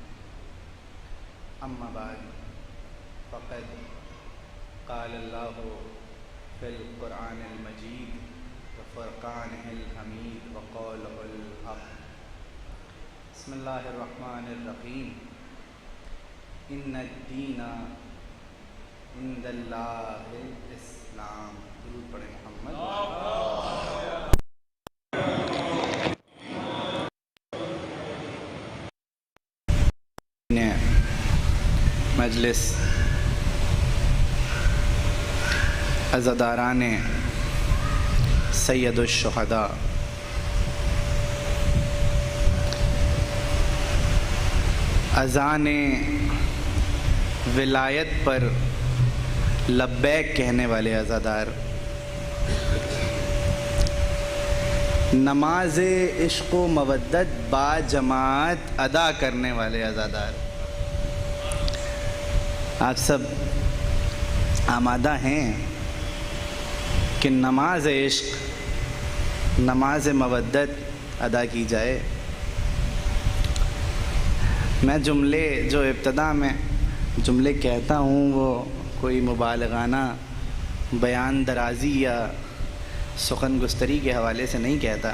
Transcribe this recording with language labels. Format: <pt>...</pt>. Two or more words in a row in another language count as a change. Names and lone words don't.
<ar>أما بعد فقد قال الله في القرآن المجيد وفرقانه الحميد وقوله الحق. بسم الله الرحمن الرحيم. ان الدین عند اللہ الاسلام.</ar> <ur>درود پڑھیں محمد. مجلس عزاداران سید الشہداء، اذان ولایت پر لبیک کہنے والے عزادار، نماز عشق و مودت با جماعت ادا کرنے والے عزادار، آپ سب آمادہ ہیں کہ نماز عشق، نماز مودت ادا کی جائے؟ میں جملے جو ابتدا میں جملے کہتا ہوں وہ کوئی مبالغانہ بیان درازی یا سخن گستری کے حوالے سے نہیں کہتا۔</ur>